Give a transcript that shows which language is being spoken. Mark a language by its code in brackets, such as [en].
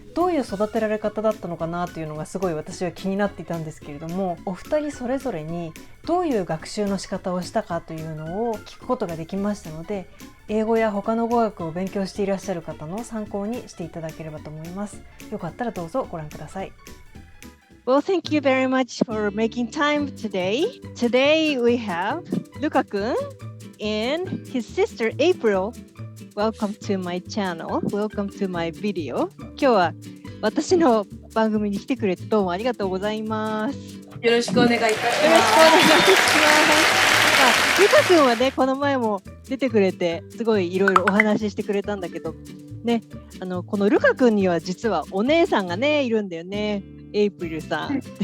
[ja] どういう育てられ方だったのかなというのがすごい私は気になっていたんですけれども、お二人それぞれにどういう学習の仕方をしたかというのを聞くことができましたので、英語や他の語学を勉強していらっしゃる方の参考にしていただければと思います。よかったらどうぞご覧ください。 [en] Well, thank you very much for making time today. Today we have Luka-kun and his sister April. Welcome to my channel. Welcome to my video. [ja] 今日は私の番組に来てくれてどうもありがとうございます。よろしくお願いいたします。よろしくお願いします。ルカ君はね、この前も出てくれてすごいいろいろお話ししてくれたんだけどね、このルカ君には実はお姉さんがねいるんだよね、エイプリルさん。